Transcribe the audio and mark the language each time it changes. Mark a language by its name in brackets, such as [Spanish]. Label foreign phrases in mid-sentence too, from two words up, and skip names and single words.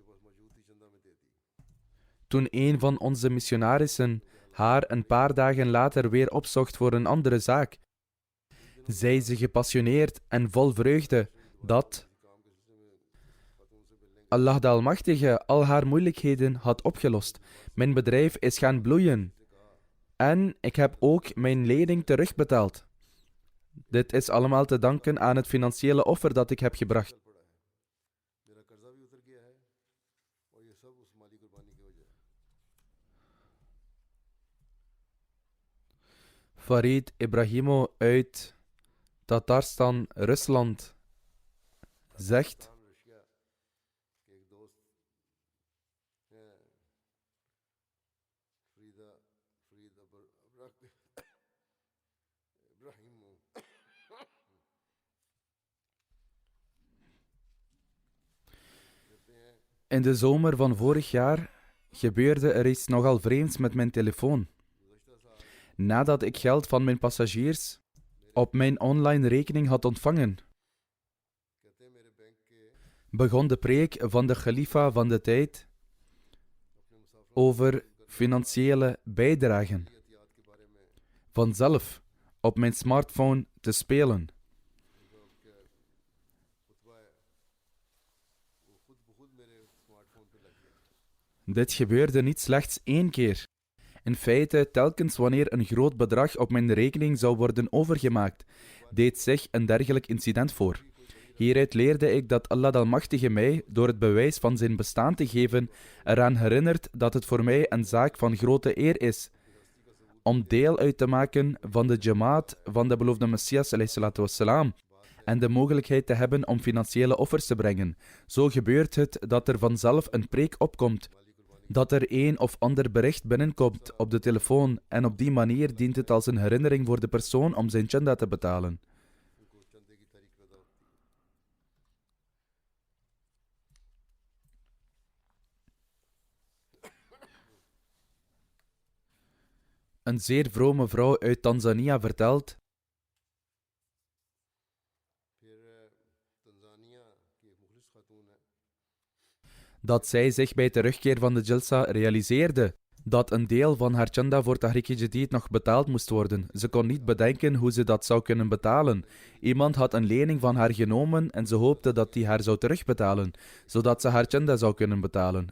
[Dutch] Toen een van onze missionarissen haar een paar dagen later weer opzocht voor een andere zaak, zei ze gepassioneerd en vol vreugde dat Allah de Almachtige al haar moeilijkheden had opgelost. Mijn bedrijf is gaan bloeien. En ik heb ook mijn lening terugbetaald. Dit is allemaal te danken aan het financiële offer dat ik heb gebracht. [Hindi] मेरा कर्जा भी उतर गया है और ये सब उस माली कुर्बानी की वजह है। [Dutch] Farid Ibrahimo uit Tatarstan, Rusland, zegt: [Hindi] रशिया के एक दोस्त हैं फरीद इब्राहिम [Dutch] In de zomer van vorig jaar gebeurde er iets nogal vreemds met mijn telefoon. Nadat ik geld van mijn passagiers op mijn online rekening had ontvangen, [Hindi] कहते हैं मेरे बैंक के [Dutch] begon de preek van de Khalifa van de tijd [Hindi] अपने मुसाफिर [Dutch] over financiële bijdragen [Hindi] एहतियात के बारे में [Dutch] vanzelf op mijn smartphone te spelen. [Hindi] जो क्या खुतबा है वो खुद ब खुद मेरे स्मार्टफोन पे लग गया। [Dutch] Dit gebeurde niet slechts 1 keer. In feite, telkens wanneer een groot bedrag op mijn rekening zou worden overgemaakt, deed zich een dergelijk incident voor. Hieruit leerde ik dat Allah de Almachtige mij, door het bewijs van zijn bestaan te geven, eraan herinnert dat het voor mij een zaak van grote eer is om deel uit te maken van de jamaat van de beloofde Messias wassalam, en de mogelijkheid te hebben om financiële offers te brengen. Zo gebeurt het dat er vanzelf een preek opkomt, dat er een of ander bericht binnenkomt op de telefoon, en op die manier dient het als een herinnering voor de persoon om zijn chanda te betalen. [Hindi] उनको चंदे की तारीख पैदा होती है। [Dutch] Een zeer vrome vrouw uit Tanzania vertelt [Hindi] फिर तंजानिया की एक मुखलिस खातून है [Dutch] dat zij zich bij terugkeer van de Jalsa realiseerde dat een deel van haar chanda voor Tahrik Jadid nog betaald moest worden. Ze kon niet bedenken hoe ze dat zou kunnen betalen. Iemand had een lening van haar genomen en ze hoopte dat die haar zou terugbetalen, zodat ze haar chanda zou kunnen betalen.